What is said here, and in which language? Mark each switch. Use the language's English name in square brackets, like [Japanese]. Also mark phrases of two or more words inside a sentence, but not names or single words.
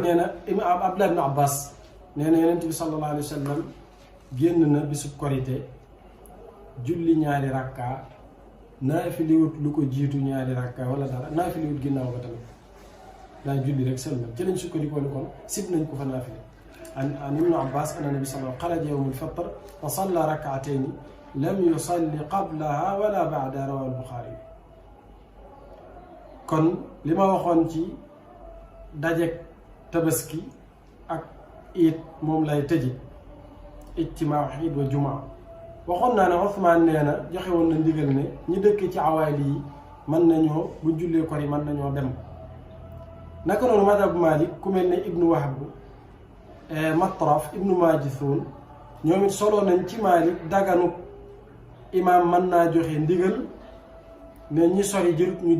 [Wolof] nee na imaam Abdullah ibn Abbas nee na yonent bi [Arabic] صلى الله عليه وسلم [Wolof] génn na bisub korite julli ñaari rakka naafiliwut lu ko jiitu ñaari rakka wala dara naafiliwut ginnaaw ba tamit daa julli rek sëlmal ci lañ sukkandikoo ni kon sib nañ ko fa naafile [Arabic] عن ابن عباس أن النبي صلى الله عليه وسلم خرج يوم الفطر فصلى ركعتين لم يصل قبلها ولا بعدها رواه البخاري [Wolof] kon li ma waxoon ci dajek tabaski ak iid moom lay tëji [Arabic] اجتماع العيد والجمعة [Wolof] waxoon naa ne Usmaan nee na joxe woon na ndigal ne ñi dëkk ci awaali yi mën nañoo bu jullee kor yi mën nañoo dem naka noonu madhab Malik ku mel ne ibnu Wahb Matraf ibnu Majithun ñoom it solo nañ ci Malik daganu imaam mën naa joxe ndigal ne ñi sori jërut ñu